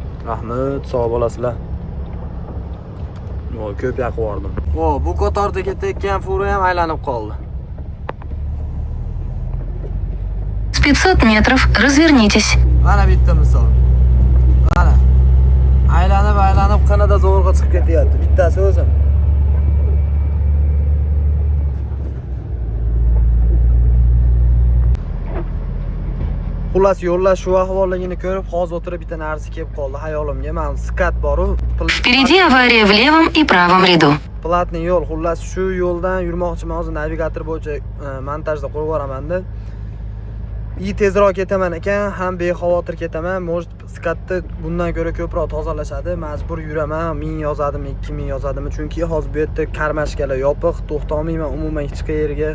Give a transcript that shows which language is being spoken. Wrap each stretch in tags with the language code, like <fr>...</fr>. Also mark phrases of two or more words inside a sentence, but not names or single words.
<uz>Rahmat, sog' bo'lasizlar. Voy, ko'p yoqib yubordim. Vo, bu qatorda ketayotgan fura ham aylanib qoldi.</uz> <ru>500 метров, развернитесь.</ru> <uz>Mana bitta misol. Mana. Aylanib qanada zo'rg'a chiqib ketyapti. Bittasi o'zim. Xullas yo'llar shu ahvolligini ko'rib, hozir o'tirib bitta narsa kelib qoldi hayolimga. Men skat boru.</uz> <ru>Впереди авария в левом и правом ряду.</ru> <uz>Platni yo'l, xullas shu yo'ldan yurmoqchiman. Hozir navigator bo'yicha montajda qo'yib yuboraman-da. Tezroq ketaman ekan, ham bexavotir ketaman. Может, skatni bundan ko'ra ko'proq tozalashadi. Majbur yuraman. 1000 yozadimi, 2000 yozadimi? Chunki hozir bu yerda karmashkalar yopiq, to'xtamayman umuman hech qayerga.</uz>